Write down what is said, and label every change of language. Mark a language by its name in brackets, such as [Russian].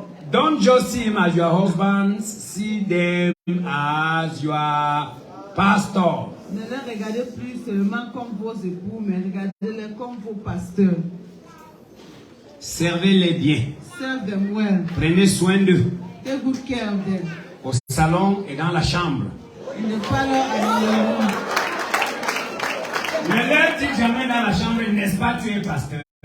[English] Don't just see him as your husband, see them as your pastor. [French] Ne les regardez plus seulement comme vos époux, mais regardez-les comme vos pasteurs. Servez-les bien. [English] Serve them well. [French] Prenez soin d'eux. [English] Take good care of them. [French] Au salon et dans la chambre. [English] In the parlor and in the room. [French] Ne leur dis jamais dans la chambre, n'est-ce pas, tu es pasteur?